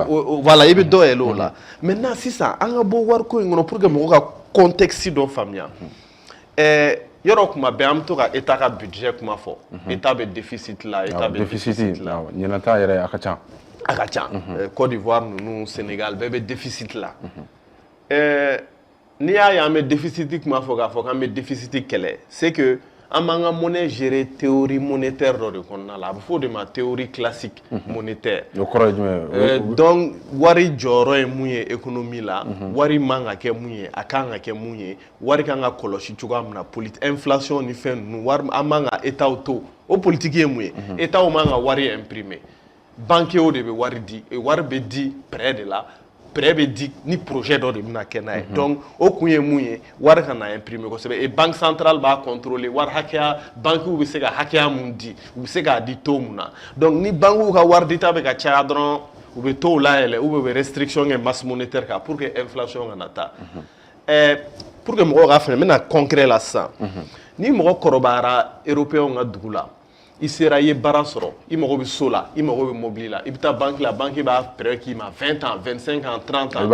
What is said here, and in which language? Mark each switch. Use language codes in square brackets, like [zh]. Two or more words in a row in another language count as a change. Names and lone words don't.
[bm] voilà i bɛ dɔ yɛlɛ o la maintenant sisan an ka bɔ wariko in kɔnɔ pour que mɔgɔw ka contexte dɔ faamuya yɔrɔ kuma bɛɛ an bɛ to ka état ka budget kuma fɔ état bɛ déficit la état bɛ déficit la ɲinata yɛrɛ a ka ca a ka ca Côte d'Ivoire ninnu Sénégal bɛɛ bɛ déficit la n'i y'a ye an bɛ déficit kuma fɔ k'a fɔ k'an bɛ déficit kɛlɛ [fr] c'est que [bm] an b'an ka monnaie gérer [fr] théorie monétaire [bm] dɔ de kɔnɔna la a bɛ fɔ o de ma [fr] théorie classique monétaire [bm] o kɔrɔ ye jumɛn donc wari jɔyɔrɔ ye mun ye économie la wari man ka kɛ mun ye a kan ka kɛ mun ye wari kan ka kɔlɔsi cogoya min na inflation ni fɛn ninnu wari an man ka état to o politique ye mun ye état man ka wari imprimer banquier de bɛ wari di wari bɛ di prêt de la prêt bɛ di ni projet dɔ de bɛna kɛ n'a ye donc o kun ye mun ye wari ka na imprimer kosɛbɛ [fr] et banque centrale [bm] b'a contrôler wari hakɛya banquiw bɛ se ka hakɛya mun di u bɛ se k'a di taux mun na donc ni banquiw ka wari dita bɛ ka caya dɔrɔn u bɛ taux layɛlɛ ou bien u bɛ restriction kɛ [fr] masse monétaire [bm] kan [fr] pour que inflation [bm] kana taa [fr] pour que [bm] mɔgɔw ka faamuya n bɛna concret la sisan ni mɔgɔ kɔrɔbayara européen ka dugu la i sera i ye baara sɔrɔ i mago bɛ so la i mago bɛ mobili la i bɛ taa banque la banque b'a prêt k'i ma 20 ans 25 ans 30 ans